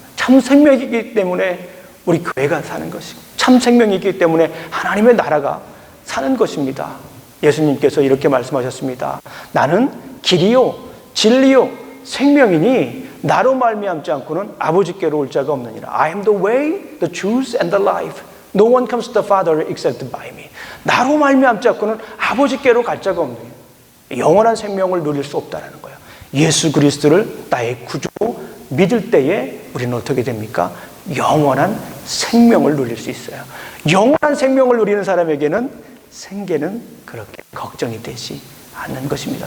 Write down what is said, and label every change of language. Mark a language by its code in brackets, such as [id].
[ko] 참 생명이 있기 때문에 우리 교회가 사는 것이고 참 생명이 있기 때문에 하나님의 나라가 사는 것입니다. 예수님께서 이렇게 말씀하셨습니다. 나는 길이요 진리요 생명이니 나로 말미암지 않고는 아버지께로 올 자가 없느니라. [en] I am the way, the truth and the life. No one comes to the Father except by me. [ko] 나로 말미암지 않고는 아버지께로 갈 자가 없느니라. 영원한 생명을 누릴 수 없다는 거예요. 예수 그리스도를 나의 구주로 믿을 때에 우리는 어떻게 됩니까? 영원한 생명을 누릴 수 있어요. 영원한 생명을 누리는 사람에게는 생계는 그렇게 걱정이 되지 않는 것입니다.